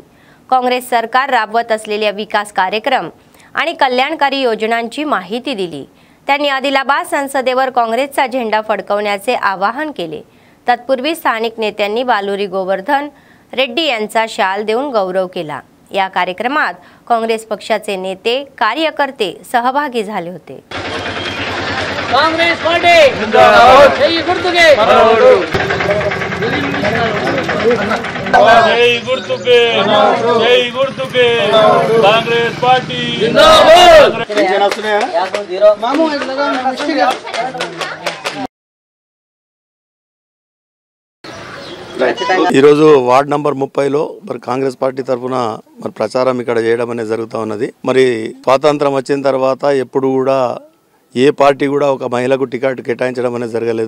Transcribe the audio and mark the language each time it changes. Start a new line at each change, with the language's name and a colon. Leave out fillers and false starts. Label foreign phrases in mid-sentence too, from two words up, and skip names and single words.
Marathi: काँग्रेस सरकार राबवत असलेल्या विकास कार्यक्रम आणि कल्याणकारी योजनांची माहिती दिली. त्यांनी आदिलाबाद संसदेवर काँग्रेसचा झेंडा फडकवण्याचे आवाहन केले. तत्पूर्वी स्थानिक नेत्यांनी बालोरी गोवर्धन रेड्डी यांचा शाल देऊन गौरव केला. या कार्यक्रमात काँग्रेस पक्षाचे नेते कार्यकर्ते सहभागी झाले होते.
Hindi: कांग्रेस पार्टी जिंदाबाद, जय गुर्तुके जय गुर्तुके जय गुर्तुके कांग्रेस पार्टी जिंदाबाद.
Telugu: ఈరోజు వార్డ్ నంబర్ 30లో మరి కాంగ్రెస్ పార్టీ తరఫున మరి ప్రచారం ఇక్కడ చేయడం అనేది జరుగుతూ ఉన్నది. మరి స్వాతంత్రం వచ్చిన తర్వాత ఎప్పుడు కూడా ఏ పార్టీ కూడా ఒక మహిళకు టికెట్ కేటాయించడం అనేది జరగలేదు.